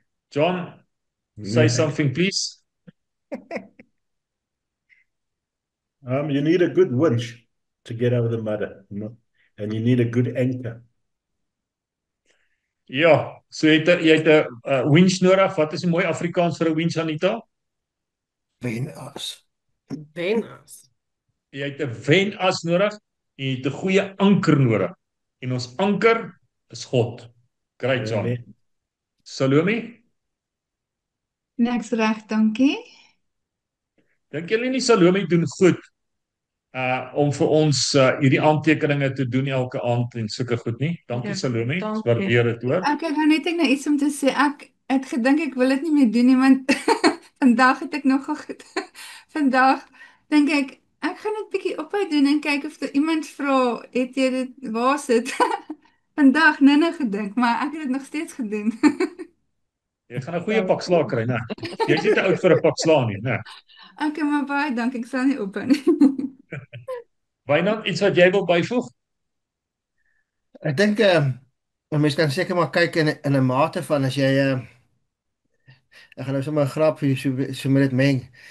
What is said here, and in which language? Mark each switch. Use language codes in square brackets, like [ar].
[en] John, say something please. You need a good winch to get over the mud, and you need a good anchor. [af] Ja, so jy het 'n winch nodig. Wat is 'n mooi Afrikaans vir 'n winch, Anita? Wenas. Wenas. Jy het 'n wenas nodig en jy het 'n goeie anker nodig. En ons anker is God. [en] Great, John. [af] Amen. Salome, Niks reg, dankie. dink julle nie Salome doen goed om vir ons hierdie aantekeninge te doen elke aand en sulke goed nie? Dankie Ja, Salome, dankie. waardeer dit hoor. Ek het nou net ek nou iets om te sê. Ek het gedink ek wil dit nie meer doen nie, want vandag het ek nogal vandag dink ek gaan net bietjie ophou doen en kyk of er iemand vra, het jy dit, waar is dit? Vandag nou gedink, maar ek het dit nog steeds gedoen. Jy gaan 'n goeie pak slaag kry, né? Jy's nie te oud vir 'n pak slaag nie, né? Okay, maar baie dankie, ek sal nie ophou nie. Wynand, iets wat jy wil byvoeg? Ek dink 'n mens kan seker maar kyk in 'n mate van as jy ek gaan nou sommer 'n grap vir so met dit meng.